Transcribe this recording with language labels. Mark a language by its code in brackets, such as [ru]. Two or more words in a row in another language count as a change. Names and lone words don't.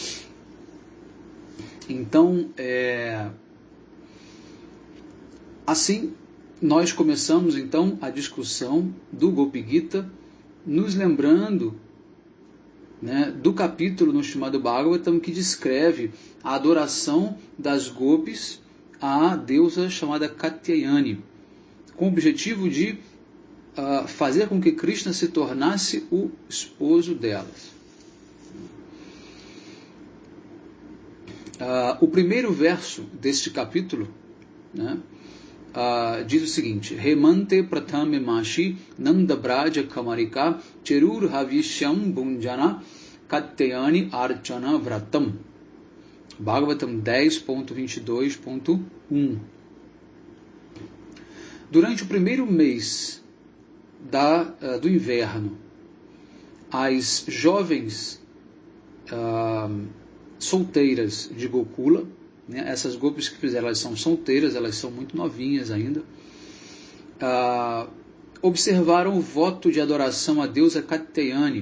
[pt] Então, assim, nós começamos então a discussão do Gopi Gita, nos lembrando, né, do capítulo no Srimad Bhagavatam que descreve a adoração das gopis à deusa chamada Katyayani, com o objetivo de fazer com que Krishna se tornasse o esposo delas. O primeiro verso deste capítulo, né, diz o seguinte: [sa] हेमन्ते प्रथमे मासि नन्द व्रज कुमारिकाः चेरुः हविष्यं भुञ्जानाः कात्यायनी अर्चन व्रतम्. [pt] Bhagavatam 10.22.1. Durante o primeiro mês do inverno, as jovens solteiras de Gokula, né, essas gopis que fizeram, elas são solteiras, elas são muito novinhas ainda, observaram o voto de adoração à deusa Katyayani.